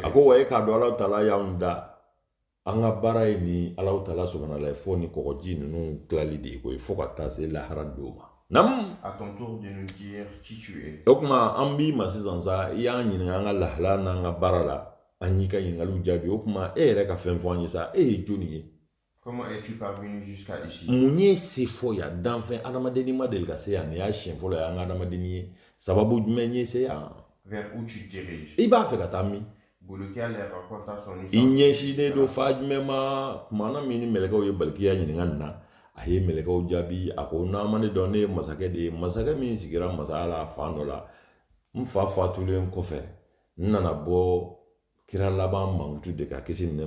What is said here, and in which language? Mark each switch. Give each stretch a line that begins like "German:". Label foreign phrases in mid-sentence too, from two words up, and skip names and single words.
Bambara: A ko wa e k'a dɔn Alahu Taala y'anw da an ka baara ye ni Alahu Taala subahana la fo ni kɔgɔji ninnu tilali de ye ko ye fo ka taa se lahara don ma nam.
French: À ton tour de nous dire qui tu es.
Bambara: O kuma an b'i ma sisan sa i y'an ɲininka an ka lahala n'an ka baara la an y'i ka ɲininkaliw jaabi o kuma e yɛrɛ ka fɛn fɔ an ye sa e ye jɔnni ye.
French: Comment es-tu parvenu jusqu'à ici?
Bambara: Mun ye se fɔ yan danfɛn adamadenni ma deli ka se yan nin y'a siɲɛ fɔlɔ ye an ka adamadenni ye sababu jumɛn ye se yan.
French: Vers où tu diriges?
Bambara: I b'a fɛ ka taa min.
French: Bulukiya leur raconta son I histoire.
Bambara: ɲɛsinnen don fa jumɛn ma kumana min ni mɛlɛkɛw ye Balikiya ɲininka nin na a ye mɛlɛkɛw jaabi a ko n'a ma ne dɔn ne ye masakɛ de ye masakɛ min sigira masaya la fan dɔ la n fa fatulen kɔfɛ n nana bɔ kira laban mankutu de ka kisi ni